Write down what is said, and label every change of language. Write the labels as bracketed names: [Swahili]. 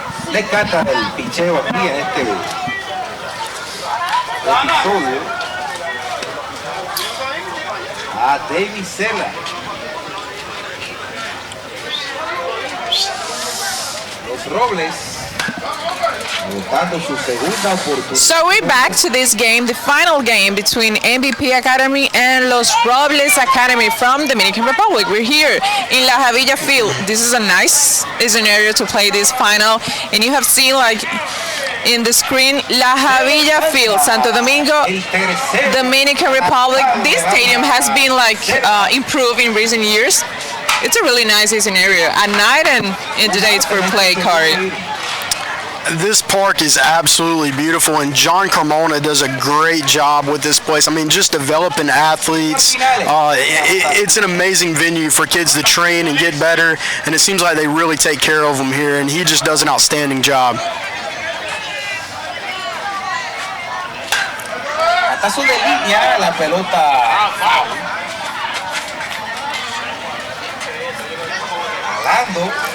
[Spanish] Le canta el picheo aquí en este episodio. a David Sela. Los Robles buscando su segunda oportunidad. [English] So we're back to this game, the final game between MVP Academy and Los Robles Academy from Dominican Republic. We're here in La Javilla field. This is a nice scenario to play this final, and you have seen like in the screen La Javilla field, Santo Domingo, Dominican Republic. This stadium has been like improved in recent years. It's a really nice scenario at night and in the day it's for play card. This park is absolutely beautiful, and John Carmona does a great job with this place. I mean, just developing athletes. It's an amazing venue for kids to train and get better, and it seems like they really take care of them here, and he just does an outstanding job. [Spanish] Batazo de línea, la pelota jalando.